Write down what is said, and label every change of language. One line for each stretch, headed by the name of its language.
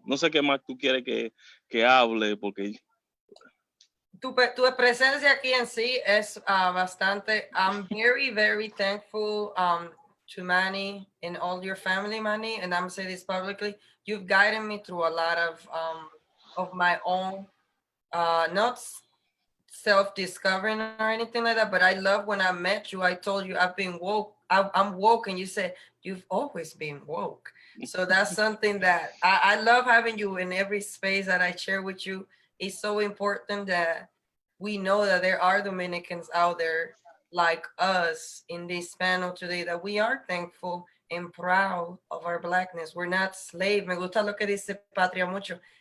Spanish: No sé qué más tú quieres que hable, porque Tu presencia aquí en sí es bastante.
English: I'm very, very thankful to Manny and all your family, Manny, and I'm saying this publicly. You've guided me through a lot of my own, not self-discovering or anything like that, but I love when I met you, I told you I've been woke. I'm woke, and you said you've always been woke. So that's something that I love having you in every space that I share with you. It's so important that we know that there are Dominicans out there like us in this panel today, that we are thankful and proud of our Blackness. We're not slave.
Spanish: Me gusta lo que dice Patria mucho.